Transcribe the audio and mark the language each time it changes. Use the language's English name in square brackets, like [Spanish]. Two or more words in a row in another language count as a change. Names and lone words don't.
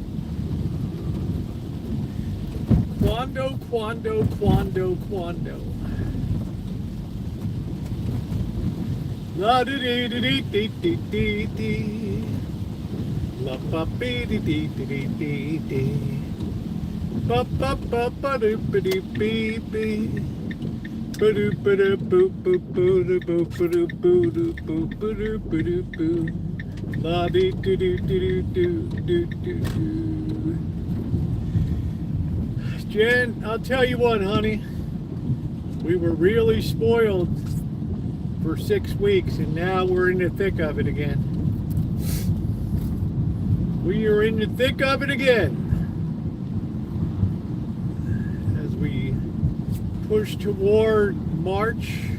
[Italian] Quando, quando, quando, quando. La dee dee dee dee dee dee dee. La pa dee dee dee dee dee dee. Ba ba ba ba doo ba dee bee bee. Ba doo ba doo boo boo boo doo boo ba doo boo doo boo ba doo ba doo boo. La dee doo doo doo doo doo doo doo. [English] Jen, I'll tell you what, honey. We were really spoiled for 6 weeks, and now we're in the thick of it again. We are in the thick of it again as we push toward March.